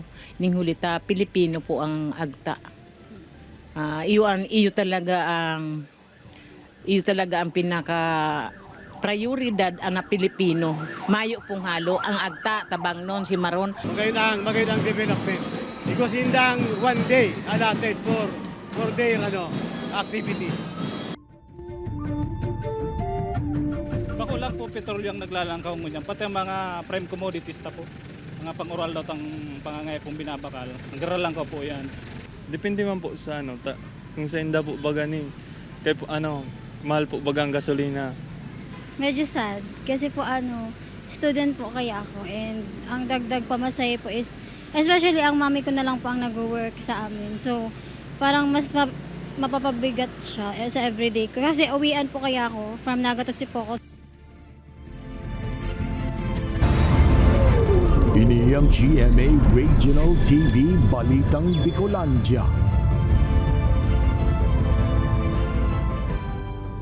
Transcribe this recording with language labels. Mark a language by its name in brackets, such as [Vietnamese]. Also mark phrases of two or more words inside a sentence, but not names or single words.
[Bikol] Ninghulita, Pilipino po ang agta. Iyo talaga ang pinaka prioridad ang Pilipino. Mayo pong halo ang agta tabangnon si Maron. [Filipino] Magandang development. [English] Because indang one day allotted for their activities. [Bikol] Bako lang po petrolyo ang naglalangkaw mo niyan. Pati ang mga prime commodities ta po. Mga pang-oral daw tang pangangay pong binabakal. Naglalangkaw po yan. Depende man po sa kung sa inda po baga ni kay po mahal po bagang gasolina. [Filipino] Medyo sad kasi po student po kaya ako and ang dagdag pamasahe po is especially ang mami ko na lang po ang nag-work sa amin. So parang mas mapapabigat siya sa everyday ko kasi uwian po kaya ako from Naga to Sipoco. [Bikol] Ini ang GMA Regional TV Balitang Bicolandia.